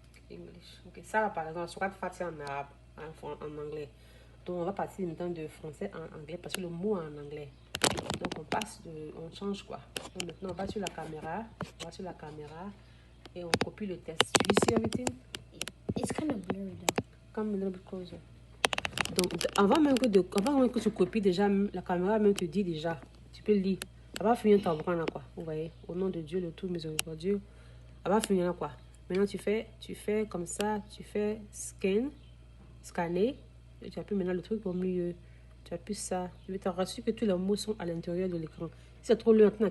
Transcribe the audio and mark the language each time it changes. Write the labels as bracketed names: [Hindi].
[French] English. Ok, ça, par exemple, soit facile en arabe, en anglais. Donc, on va passer maintenant de français en anglais parce que le mot est en anglais. Donc, on change quoi. Donc, maintenant, on va sur la caméra. Et on copie le test. [English] Do you see everything? It's kind of blurry though. Come a little bit closer. [French] Donc, avant même que tu copies déjà, la caméra même te dit déjà. Tu peux lire. Elle va finir ton bras là, quoi. Vous voyez, au nom de Dieu, le tout miséricordieux. Elle va finir là, quoi. Maintenant, tu fais comme ça, tu fais scanner. Et tu appuies maintenant le truc au milieu. Tu appuies ça. Je vais te rassurer que tous les mots sont à l'intérieur de l'écran. Si c'est trop loin, quoi.